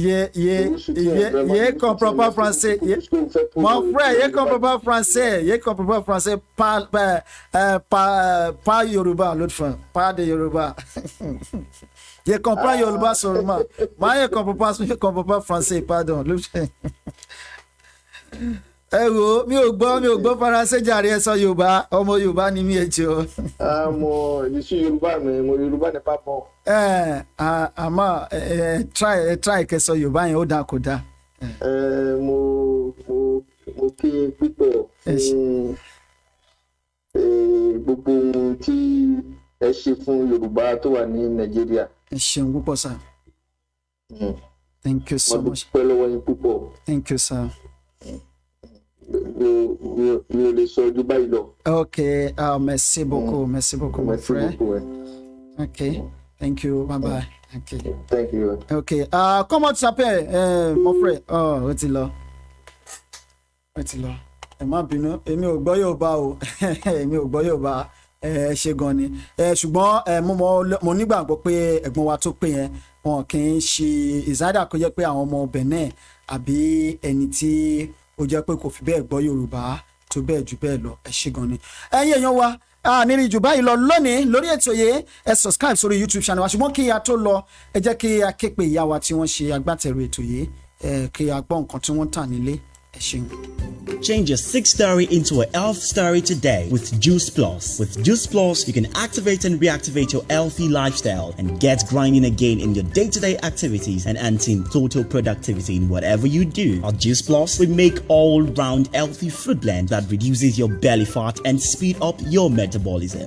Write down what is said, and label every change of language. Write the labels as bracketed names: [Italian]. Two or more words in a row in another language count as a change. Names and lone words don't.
[French] Je comprends pas français. Mon frère, je comprends pas français. Pas Yoruba, l'autre fois. Pas de Yoruba. Je comprends Yoruba seulement. Moi, je comprends pas français, pardon. [Yoruba] Mi ò gbọ́ Faransé jàre ẹ sọ Yorùbá, ọmọ Yorùbá ni mí ẹjọ́. [French] Je suis Yorùbá, mais mon Yorùbá n'est pas bon. [Yoruba] Àmọ́ try kẹ́ sọ Yorùbá yẹn ó dáa kò dáa. Mo kí púpọ̀ fún gbogbo ohun tí ẹ ṣe fún Yorùbá tó wà ní Nàìjíríà. Ẹ ṣeun púpọ̀ sir. [English] Thank you so much. [Yoruba] Mo dúpẹ́ lọ́wọ́ yín púpọ̀. [English] Thank you sir. [French] Okay, merci beaucoup, mon frère. [English] Okay, thank you, bye bye. Okay, thank you. [French] Okay, comment tu t'appelles, mon frère? Oh, où tu là? [Yoruba] Ẹ má bínú, èmi ò gbọ́ Yorùbá ṣe gan ni. Ṣùgbọ́n mo nígbàgbọ́ pé ẹ̀gbọ́n wa tó pè yẹn wọn kì í ṣe ìsádà kó jẹ́ pé àwọn ọmọ Benin àbí ẹni tí ó jẹ́ pé kò fi bẹ́ẹ̀ gbọ́ Yorùbá tó bẹ́ẹ̀ jù bẹ́ẹ̀ lọ. Ẹ ṣé gan ni. Ẹ̀yin èèyàn wa nírí jù báyìí lọ lónìí lórí ètò yìí, ẹ subscribe sórí [English] YouTube channel [Yoruba] wa. Ṣùgbọ́n kí a tó lọ, ẹ jẹ́ kí a ké pe ìyá wa tí wọ́n ṣe agbátẹrù ètò yìí, kí a gbọ́ nǹkan tí wọ́n tà nílé. Ẹ ṣeun. [English] Change your 6 story into a health story today with Juice Plus. With Juice Plus, you can activate and reactivate your healthy lifestyle and get grinding again in your day-to-day activities and enhancing total productivity in whatever you do. At Juice Plus, we make all-round healthy food blend that reduces your belly fat and speed up your metabolism.